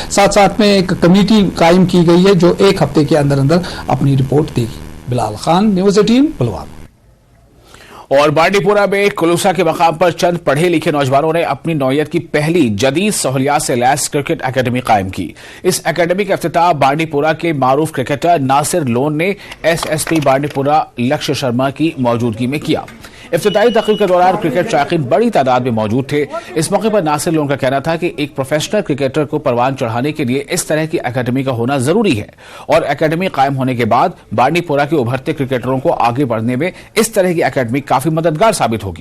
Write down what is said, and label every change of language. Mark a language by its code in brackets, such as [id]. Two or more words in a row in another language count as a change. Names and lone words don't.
[ur] ساتھ ساتھ میں ایک کمیٹی قائم کی گئی ہے جو ایک ہفتے کے اندر اندر اپنی رپورٹ دے گی. بلال خان، نیوز 18 پلوامہ. اور بانڈی پورہ میں کلوسا کے مقام پر چند پڑھے لکھے نوجوانوں نے اپنی نوعیت کی پہلی جدید سہولیات سے لیس کرکٹ اکیڈمی قائم کی. اس اکیڈمی کا افتتاح بانڈی پورہ کے معروف کرکٹر ناصر لون نے ایس ایس پی بانڈی پورہ لکشیہ شرما کی موجودگی میں کیا. افتتاحی تقریب کے دوران کرکٹ شائقین بڑی تعداد میں موجود تھے. اس موقع پر ناصر لون کا کہنا تھا کہ ایک پروفیشنل کرکٹر کو پروان چڑھانے کے لیے اس طرح کی اکیڈمی کا ہونا ضروری ہے اور اکیڈمی قائم ہونے کے بعد بانڈی پورہ کے ابھرتے کرکٹروں کو آگے بڑھنے میں اس طرح کی اکیڈمی کافی مددگار ثابت ہوگی.